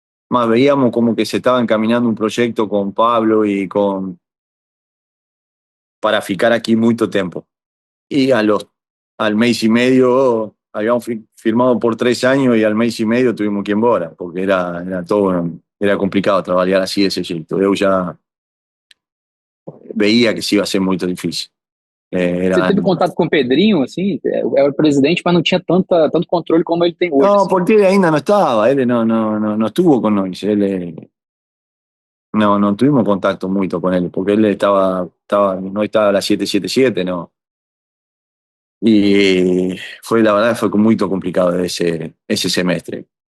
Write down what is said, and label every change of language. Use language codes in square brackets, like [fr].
[es] Más veíamos como que se estaba encaminando un proyecto con Pablo para ficar aquí mucho tiempo. Y al mes y medio habíamos firmado por 3 años, y al mes y medio tuvimos que [pt] ir embora, [es] porque era complicado trabajar así de ese jeito. Yo ya veía que se iba a ser muy difícil. [pt] Você teve contato com o Pedrinho, assim? Era o presidente, mas não tinha tanto controle como ele tem hoje. [es] No, [pt] assim. [es] porque él ainda no estaba, él no estuvo con nosotros, no tuvimos contacto mucho con él, porque él no estaba a la 777, no. Y la verdad fue muy complicado ese semestre.